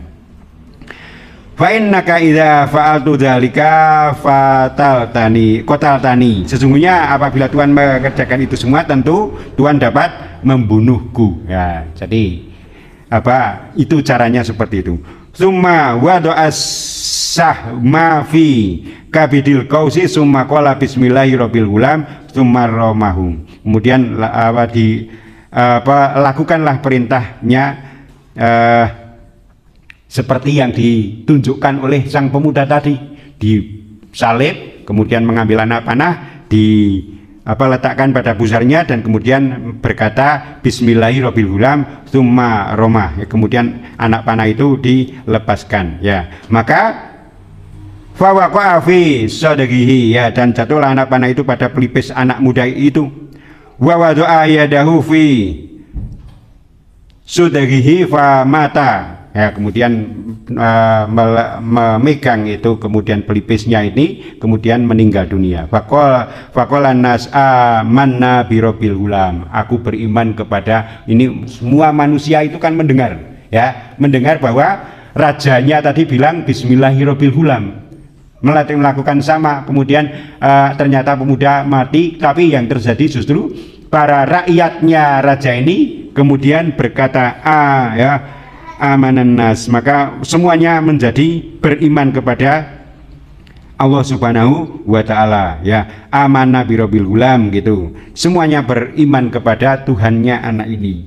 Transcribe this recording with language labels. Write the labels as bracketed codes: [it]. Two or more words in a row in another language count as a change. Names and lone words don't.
[ar] فإنك إذا فعلت ذلك قتلتني. [id] Sesungguhnya apabila Tuhan mengerjakan itu semua, tentu Tuhan dapat membunuhku ya. Jadi itu caranya seperti itu. [ar] ثم وضع السهم في كبد القوس ثم قال بسم الله رب الغلام ثم رماهم. [id] Kemudian lakukanlah perintahnya seperti yang ditunjukkan oleh sang pemuda tadi, disalib, kemudian mengambil anak panah, letakkan pada pusarnya, dan kemudian berkata [ar] بسم الله الرحمن الرحيم ثم رماه [id] ya, kemudian anak panah itu dilepaskan ya. Maka [ar] فوقع في صدره [id] ya, dan jatuhlah anak panah itu pada pelipis anak muda itu. [ar] ووضع يده في صدره فمات ya, [id] kemudian memegang itu kemudian pelipisnya ini, kemudian meninggal dunia. [ar] فقال الناس آمنا برب الغلام, [id] aku beriman kepada, ini semua manusia itu kan mendengar, ya, mendengar bahwa rajanya tadi bilang [ar] بسم الله رب الغلام, [id] melakukan sama, kemudian ternyata pemuda mati, tapi yang terjadi justru para rakyatnya raja ini kemudian berkata ya [ar] آمن الناس, [id] maka semuanya menjadi beriman kepada Allah [ar] سبحانه وتعالى, [id] ya, [ar] آمنا برب الغلام [id] gitu, semuanya beriman kepada Tuhannya anak ini.